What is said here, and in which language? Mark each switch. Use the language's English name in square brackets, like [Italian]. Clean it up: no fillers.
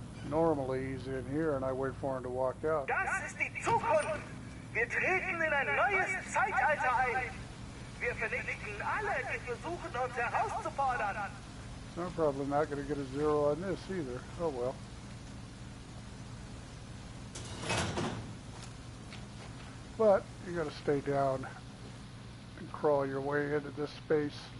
[English] Normally he's in here and I wait for him to walk out. [German] Das ist die Zukunft. Wir treten in ein neues Zeitalter ein. Wir vernichten alle, die versuchen, uns herauszufordern. [English] I'm probably not going to get a 0 on this either. Oh well. But you got to stay down and crawl your way into this space.